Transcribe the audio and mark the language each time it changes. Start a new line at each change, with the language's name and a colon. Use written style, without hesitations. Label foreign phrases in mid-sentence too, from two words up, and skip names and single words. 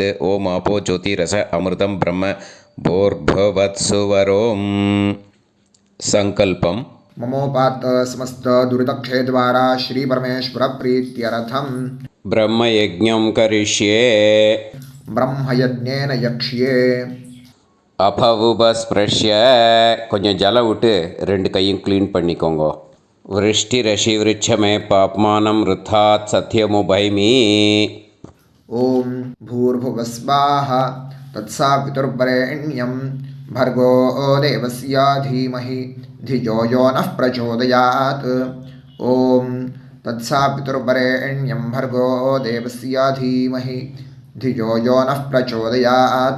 Sanskrit: ओं आपो ज्योतिरस अमृतं ब्रह्म भूर्भुवत्सुवरों. संकल्पम ममोपात समस्त दुरितक्षय द्वारा श्री परमेश्वर प्रीत्यर्थम ब्रह्मयज्ञं करिष्ये. ब्रह्मयज्ञेन यक्ष्ये.
Tamil: அபவுபஸ்பிரஷ்ய கொஞ்சம் ஜலம் விட்டு 2 கையும் க்ளீன் பண்ணிக்கோங்க.
Sanskrit: वृष्टि रसि वृश्चमे पाप्मानं ऋतात् सत्यमुपैमि. ओम भूर्भुवस्वाहा तत्सवितुर्वरेण्यं भर्गो देवस्य धीमहि धियो यो नः प्रचोदयात्. ओम तत्सवितुर्वरेण्यं भर्गो देवस्य धीमहि धियो यो नः प्रचोदयात्.